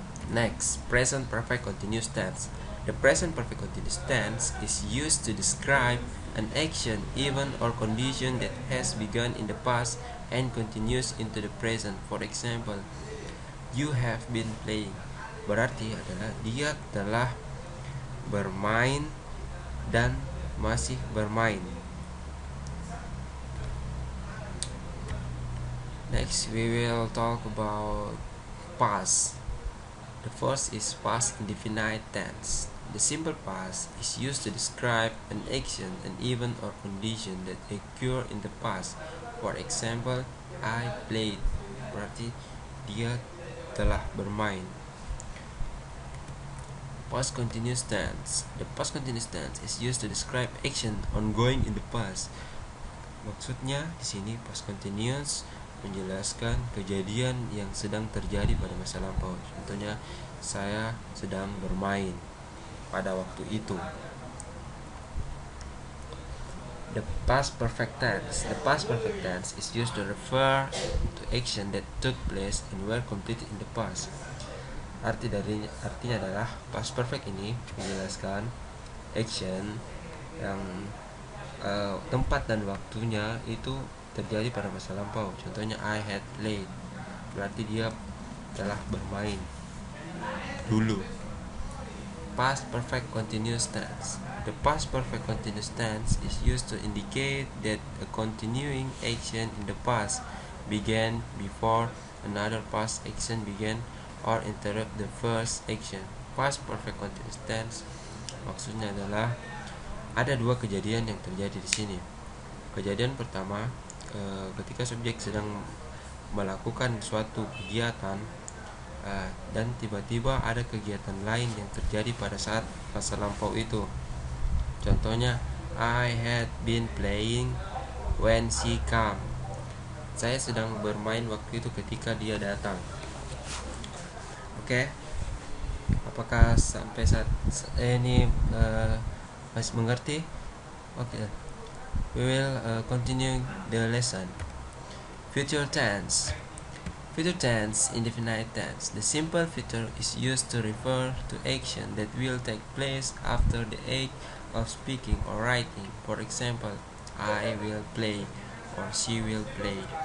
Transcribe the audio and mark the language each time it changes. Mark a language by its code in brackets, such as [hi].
[en] Next, present perfect continuous tense. The present perfect continuous tense is used to describe an action, event, or condition that has begun in the past and continues into the present. For example, you have been playing. [id] Berarti adalah dia telah bermain dan masih bermain. [en] Next, we will talk about past. The first is past indefinite tense. The simple past is used to describe an action, an event, or condition that occurred in the past. For example, I played. [id] Berarti dia telah bermain. [en] Past continuous tense. The past continuous tense is used to describe action ongoing in the past. [id] Maksudnya di sini past continuous menjelaskan kejadian yang sedang terjadi pada masa lampau. Contohnya, saya sedang bermain pada waktu itu. [en] The past perfect tense. The past perfect tense is used to refer to action that took place and were completed in the past. [id] Artinya adalah past perfect ini menjelaskan action yang tempat dan waktunya itu terjadi pada masa lampau. Contohnya [en] I had played, [id] berarti dia telah bermain dulu. [en] Past perfect continuous tense. The past perfect continuous tense is used to indicate that a continuing action in the past began before another past action began or interrupt the first action. [id] Past perfect continuous tense maksudnya adalah ada dua kejadian yang terjadi di sini. Kejadian pertama, ketika subjek sedang melakukan suatu kegiatan dan tiba-tiba ada kegiatan lain yang terjadi pada saat masa lampau itu. [en] Contohnya, I had been playing when she came. [id] Saya sedang bermain waktu itu ketika dia datang. Oke. Apakah sampai saat ini masih mengerti? Oke. [en] We will continue the lesson. Future tense. Future tense, indefinite tense. The simple future is used to refer to action that will take place after the act of speaking or writing. For example, I will play or she will play.